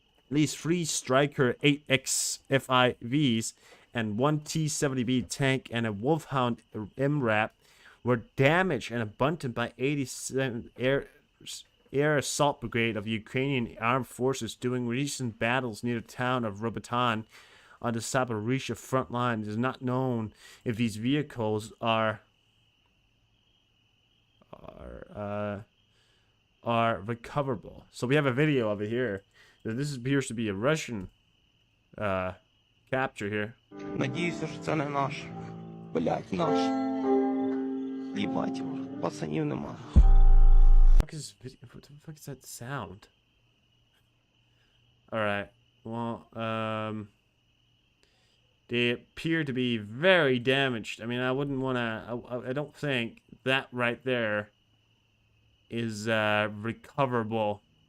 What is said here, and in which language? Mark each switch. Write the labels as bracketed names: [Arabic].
[English] At least 3 Striker 8X FIVs and 1 T-70B tank and a Wolfhound MRAP were damaged and abandoned by 87 Air Assault Brigade of Ukrainian Armed Forces during recent battles near the town of Robotan on the Zaporizhzhia front line. It is not known if these vehicles are recoverable. So we have a video of it here. This appears to be a Russian capture here. [Ukrainian] Надіюся, що це не наш. Блять, наш. Їбать його, пацанів нема. [English] What the fuck is that sound? Alright. Well, they appear to be very damaged. I mean, I wouldn't want to... I don't think that right there is recoverable.